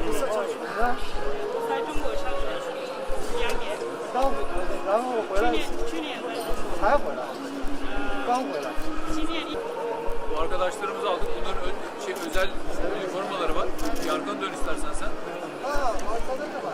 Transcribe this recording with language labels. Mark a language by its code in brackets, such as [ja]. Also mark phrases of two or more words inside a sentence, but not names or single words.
[zh] 在中国上学2年，刚回来，然后回来去年才回来，刚回来。今年 [tr] Bu arkadaşlarımızı aldık. Bunların özel üniformaları var. Bir arkanı dön istersen sen. Aa, arkada da var.